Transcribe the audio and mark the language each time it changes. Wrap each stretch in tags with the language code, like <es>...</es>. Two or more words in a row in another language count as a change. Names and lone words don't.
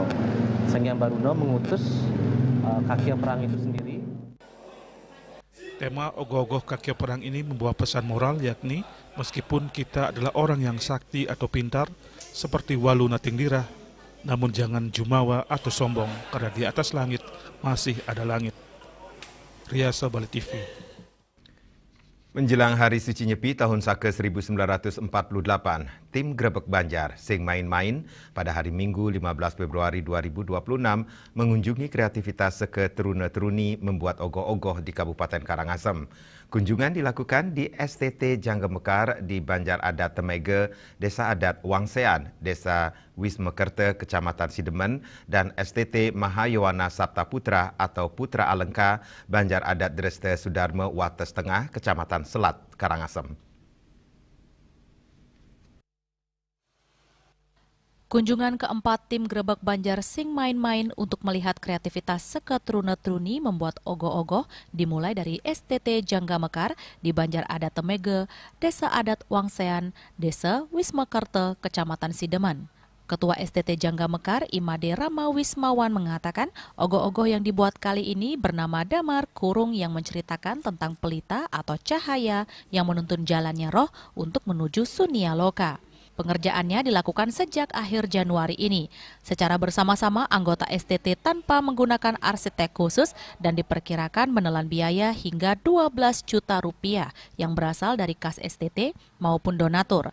<id>Sang Hyang Baruno mengutus Kakya Perang itu sendiri. Tema ogoh-ogoh Kakya Perang ini membawa pesan moral, yakni meskipun kita adalah orang yang sakti atau pintar seperti Walu Natingdirah, namun jangan jumawa atau sombong, karena di atas langit masih ada langit. Riasa Bali TV. Menjelang Hari Suci Nyepi tahun Saka 1948, tim Grebek Banjar sing main-main pada hari Minggu 15 Februari 2026 mengunjungi kreativitas seketeruna-teruni membuat ogoh-ogoh di Kabupaten Karangasem. Kunjungan dilakukan di STT Jangga Mekar di Banjar Adat Temege, Desa Adat Wangsean, Desa Wismekerta, Kecamatan Sidemen, dan STT Mahayowana Sabta Putra atau Putra Alengka, Banjar Adat Dreste Sudarma Wates Tengah, Kecamatan Selat, Karangasem. Kunjungan keempat tim Grebek Banjar sing main-main untuk melihat kreativitas seketeruna-teruni membuat ogoh-ogoh dimulai dari STT Jangga Mekar di Banjar Adat Temege, Desa Adat Wangsean, Desa Wismekerta, Kecamatan Sideman. Ketua STT Jangga Mekar, Imade Rama Wismawan mengatakan ogoh-ogoh yang dibuat kali ini bernama Damar Kurung yang menceritakan tentang pelita atau cahaya yang menuntun jalannya roh untuk menuju Sunia Loka. Pengerjaannya dilakukan sejak akhir Januari ini, secara bersama-sama anggota STT tanpa menggunakan arsitek khusus dan diperkirakan menelan biaya hingga 12 juta rupiah yang berasal dari kas STT maupun donatur.</id>